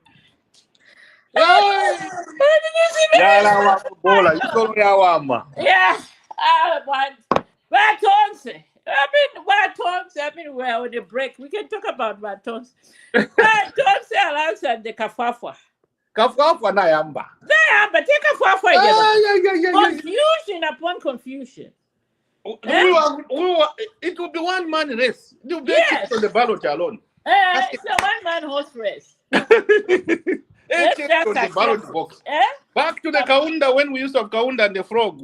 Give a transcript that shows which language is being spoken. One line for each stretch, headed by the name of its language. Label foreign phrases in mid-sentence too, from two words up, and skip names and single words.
English: Yeah, I mean, well, with the break, we can talk about Batons. Batons allows and the Kafafwa.
Bemba: Kafwafwa na yamba.
English: But take Kafafwa again. Confusion upon confusion. It will be one man race. It will be on the ballot alone. It's a one-man horse race. On the ballot box. Back to the Kaunda when we used to have Kaunda and the frog.